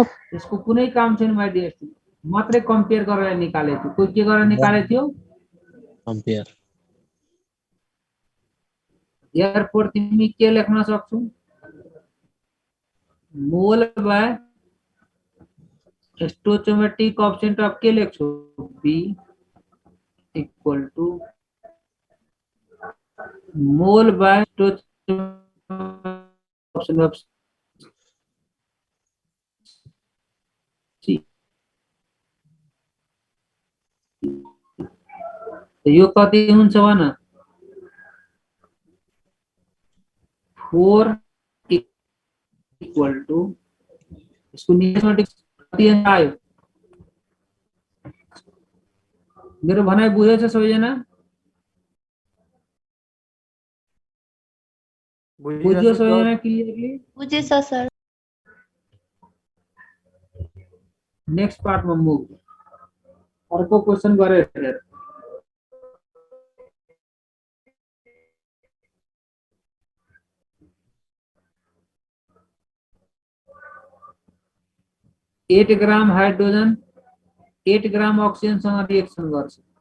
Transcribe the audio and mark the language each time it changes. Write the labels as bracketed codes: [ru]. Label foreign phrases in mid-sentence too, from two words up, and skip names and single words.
[ne] त्यसको कुनै काम छैन [en] my dear student. [ne] मात्रै कम्पेयर गरेर निकाले थियो। कोही के गरेर निकाले थियो, कम्पेयर। एयरपोर्ट तिमी के लेख्न सक्छौ, [en] mole by stoichiometric coefficient of [ne] के लेख्छौ, [en] B equal to mole by stoichiometric of C. [ne] यो कति हुन्छ भन, 4 [en] equal to [hi] इसको नीचे [ne] कति आयो, मेरो भनाइ बुझेछ सबैजना, बुझ्यो सबैजना क्लियरली, बुझे सर। [en] next part में move। [ne] अर्को क्वेश्चन गरे हेर, [en] eight gram hydrogen [ne] 8 [en] gram oxygen [ne] सँग रिएक्सन गर्छ।